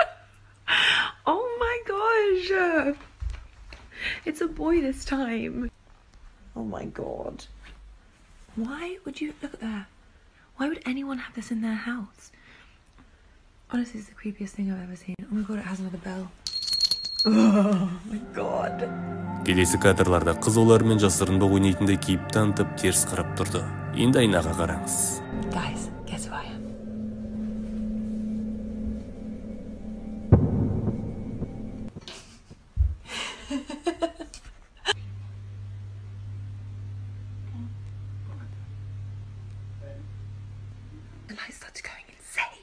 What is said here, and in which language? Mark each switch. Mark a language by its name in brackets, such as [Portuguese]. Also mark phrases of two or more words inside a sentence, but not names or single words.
[English] Oh my gosh. It's a boy this time. Oh my god. Why would you look at that? Why would anyone have this in their house? Honestly, it's the creepiest thing I've ever seen. Oh my god, it has another bell. Oh my god. [Kazakh] Келесі кадрларда қыз олармен жасырынбақ ойнайтындай кейіп танытып теріс қарап тұрды. Енді айнаға қараңыз. [English] Guys, guess who I am? The light started going insane.